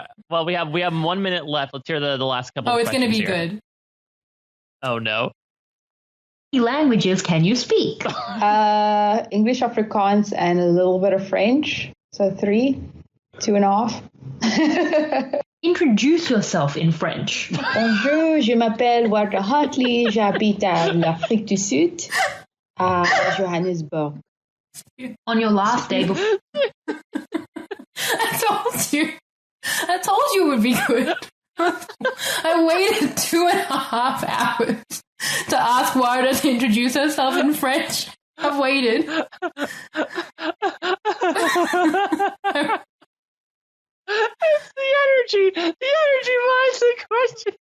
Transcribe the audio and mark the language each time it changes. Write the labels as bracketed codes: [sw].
[en] Well, we have 1 minute left. Let's hear the last couple of questions. Oh, it's going to be here. good. Oh, no. How many languages can you speak? English, Afrikaans, and a little bit of French. So 3, 2.5. Introduce yourself in French. [fr] Bonjour, je m'appelle Wardah Hartley. J'habite à l'Afrique du Sud, à Johannesburg. [en] On your last day before... I told you it would be good. I waited 2.5 hours to ask Wardah to introduce herself in French. I've waited. It's the energy behind the question.